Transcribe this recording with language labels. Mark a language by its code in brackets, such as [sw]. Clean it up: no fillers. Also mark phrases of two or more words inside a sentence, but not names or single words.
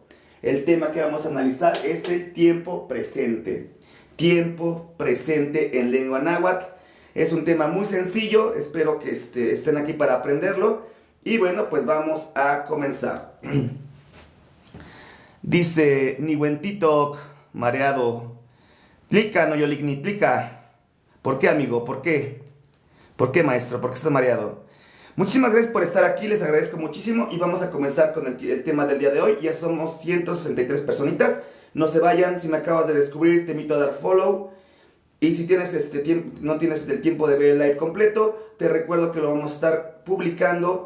[es] El tema que vamos a analizar es el tiempo presente. Tiempo presente en lengua náhuatl. Es un tema muy sencillo. Espero que estén aquí para aprenderlo. Y bueno, pues vamos a comenzar. Dice Niwentitok, mareado. [nah] Tlika, no yoligni, tlika. [es] ¿Por qué, amigo? ¿Por qué? ¿Por qué, maestro? ¿Por qué está mareado? Muchísimas gracias por estar aquí, les agradezco muchísimo. Y vamos a comenzar con el tema del día de hoy. Ya somos 163 personitas. No se vayan, si me acabas de descubrir, te invito a dar follow. Y si tienes no tienes el tiempo de ver el live completo, te recuerdo que lo vamos a estar publicando.